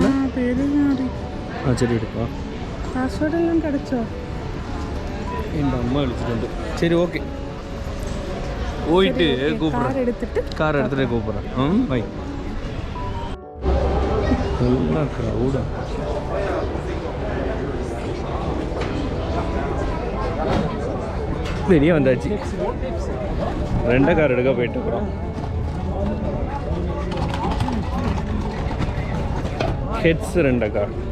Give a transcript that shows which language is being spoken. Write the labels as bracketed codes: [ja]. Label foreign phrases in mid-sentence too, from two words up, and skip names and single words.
[ml] പേര് മാറി. ആ ശരി എടുക്കാം. പാസ്വേഡ് എല്ലാം കിടച്ചോ? എൻ്റെ അമ്മ വിളിച്ചിട്ടുണ്ട്. ശരി ഓക്കെ. പോയിട്ട് കൂപ്പിടാം. കാർ എടുത്തിട്ട് കൂപ്പിടാം. ബൈ. നല്ല ക്രൗഡാണ്. [ta] வெளியே வந்தாச்சு. ரெண்டை கார் எடுக்க போயிட்டு இருக்கிறோம். ஹெட்ஸ் ரெண்டை கார்.